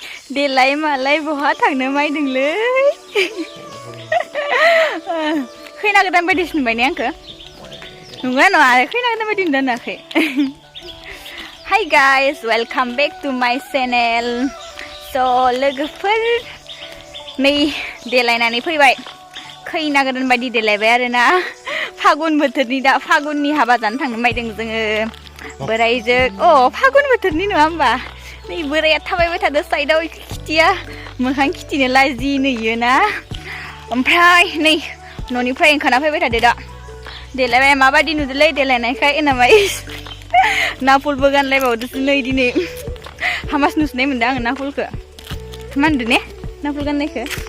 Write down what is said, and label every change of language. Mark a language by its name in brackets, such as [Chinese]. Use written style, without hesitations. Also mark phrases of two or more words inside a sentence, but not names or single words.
[Bodo] देलाय मालाय बहा थांनो मायदोंलै खैना गोदान बायदि सिनबाय ने आंखो नङा नङा खैना गोदान बायदि नुदोनाखै [English] Hi guys, welcome back to my channel. [Bodo] So लोगोफोर नै देलायनानै फैबाय खैना गोदान बायदि देलायबाय आरोना फागुन बोथोरनि दा फागुननि हाबा जानो थांनो मायदों जोङो बोराइजों फागुन बोथोरनि नङा होमबा नै बोराइया थाबायबाय थादो साइडआव खिथिया मोखां खिथिनो लाजिनोयो ना ओमफ्राय नै न'निफ्राय ओंखारना फैबाय थादो दा देलायबाय माबायदि नुदोलै देलायनायखाय होनबाय नाफुलबो गानलायबावदोसो नै दिनै हामास नुसनाय मोनदों आङो नाफुलखौ मा होनदों ने नाफुल गाननायखौ